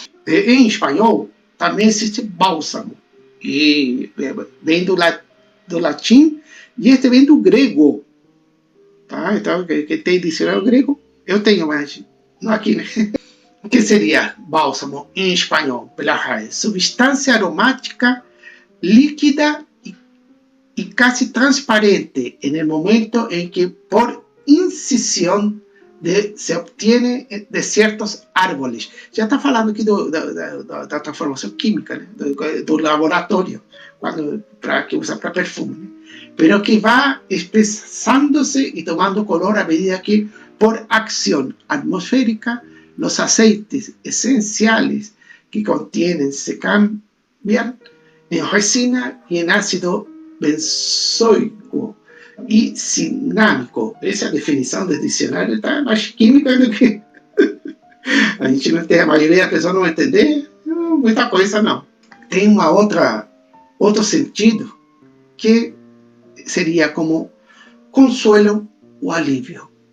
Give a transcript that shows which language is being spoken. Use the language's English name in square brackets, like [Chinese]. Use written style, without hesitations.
[Portuguese] Em espanhol, também existe bálsamo, e vem do latim, e este vem do grego. Tá? Então, quem tem dicionário grego, eu tenho, mas não aqui, né? O que seria bálsamo em espanhol? Pela raiz, [Spanish] substância aromática líquida y casi transparente en el momento en que por incisión se obtiene de ciertos árboles. [Portuguese] Já está falando aqui da transformação química, né? do laboratório, que usa para perfume, né? [Spanish] Pero que vai espessándose e tomando color à medida que, por acción atmosférica, los aceites esenciales que contienen se cambian en resina y en ácido benzoico e cinámico. [Portuguese] Essa é a definição do dicionário, está mais química do que a gente não tem, a maioria das pessoas não vai entender muita coisa, não. Tem outro sentido que seria como consuelo ou alívio.